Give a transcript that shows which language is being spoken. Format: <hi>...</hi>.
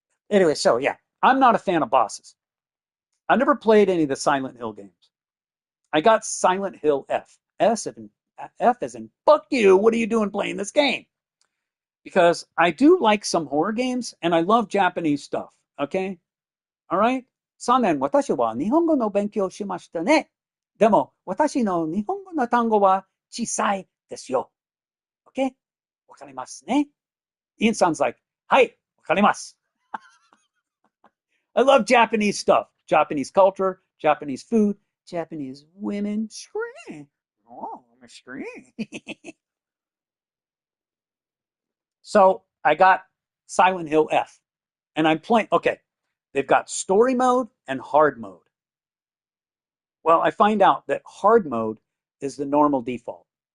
<en>Anyway, so yeah, I'm not a fan of bosses. I never played any of the Silent Hill games. I got Silent Hill F. F as in fuck you. What are you doing playing this game? Because I do like some horror games and I love Japanese stuff. Okay, all right.</en> <ja>3年私は日本語の勉強しましたね。でも私の日本語の単語は小さいですよ。</ja> <en>Okay?</en> <ja>わかりますね?</ja> <en>Ian sounds like,</en> <ja>はい、わかります。</ja> <en>I love Japanese stuff, Japanese culture, Japanese food, Japanese women. Oh, I'm a So I got Silent Hill F, and I'm playing. Okay, they've got story mode and hard mode. Well, I find out that hard mode is the normal default.</en>